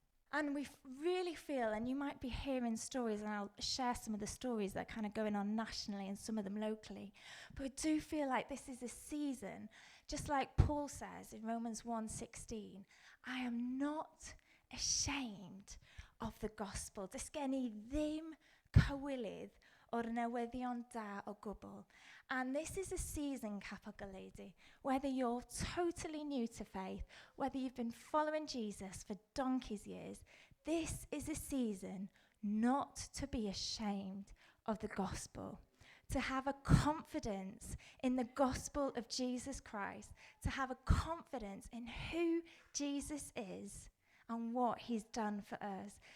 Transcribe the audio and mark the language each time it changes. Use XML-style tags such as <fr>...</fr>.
<en>And we really feel, and you might be hearing stories, and I'll share some of the stories that are kind of going on nationally and some of them locally, but I do feel like this is a season, just like Paul says in Romans 1:16, I am not ashamed of the gospel.</en> <cy>Dysgen ddim cywilydd o'r newyddion da o gwbl.</cy> <en>And this is a season, Capel Gwreiddiau, whether you're totally new to faith, whether you've been following Jesus for donkey's years, this is a season not to be ashamed of the gospel, to have a confidence in the gospel of Jesus Christ, to have a confidence in who Jesus is and what he's done for us.</en>